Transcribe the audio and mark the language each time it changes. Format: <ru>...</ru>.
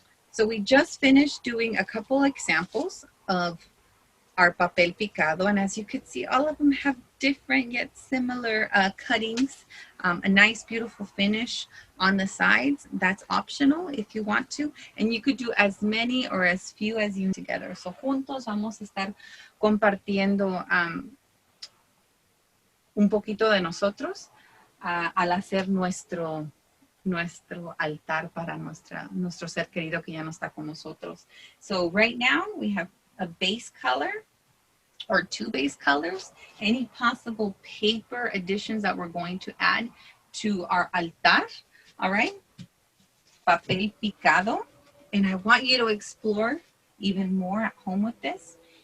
<en>So we just finished doing a couple examples of our papel picado, and as you can see, all of them have different yet similar cuttings, a nice beautiful finish on the sides. That's optional if you want to, and you could do as many or as few as you together.</en> <es>So juntos vamos a estar compartiendo un poquito de nosotros al hacer nuestro altar para nuestro ser querido que ya no está con nosotros.</es> <en>So right now we have a base color or 2 base colors, any possible paper additions that we're going to add to our altar, all right? Papel picado, and I want you to explore even more at home with this.</en>